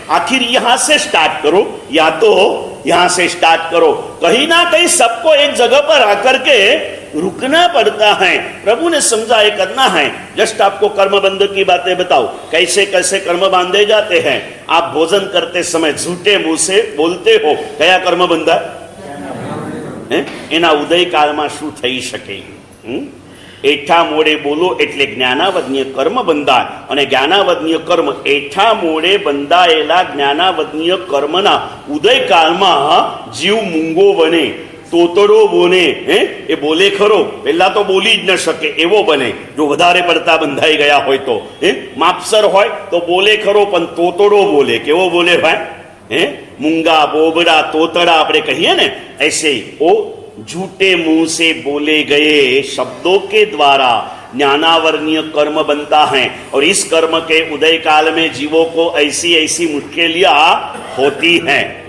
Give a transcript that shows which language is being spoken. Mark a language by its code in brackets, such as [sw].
[hi] आखिर यहां से स्टार्ट करो या तो यहां से स्टार्ट करो, कहीं ना कहीं सबको एक जगह पर आकर के रुकना पड़ता है। प्रभु ने समझा ये करना है। जस्ट आपको कर्म बंध की बातें बताओ, कैसे कैसे कर्म बांधे जाते हैं। आप भोजन करते समय झूठे मुंह से बोलते हो, कया कर्म बंधा [gu] एना उदय कालમાં શું થઈ શકે? એઠા મોડે બોલો એટલે જ્ઞાનાવધનીય કર્મ બંધાય, અને જ્ઞાનાવધનીય કર્મ એઠા મોડે બંધાયેલા જ્ઞાનાવધનીય કર્મના ઉદય કાળમાં જીવ મૂંગો બને, તોતડો બોલે, એ બોલે ખરો, પહેલા તો બોલી જ ન શકે એવો બને જો વધારે પડતા બંધાઈ ગયા હોય તો। માપસર હોય તો બોલે ખરો પણ તોતડો બોલે, કેવો બોલે ભાઈ? [hi] मूंगा बोबड़ा तोतड़ा अपने कहिए ना, ऐसे वो झूठे मुंह से बोले गए शब्दों के द्वारा ज्ञानावरणीय कर्म बनता है। और इस कर्म के उदय काल में जीवों को ऐसी ऐसी मुश्किलियां होती हैं।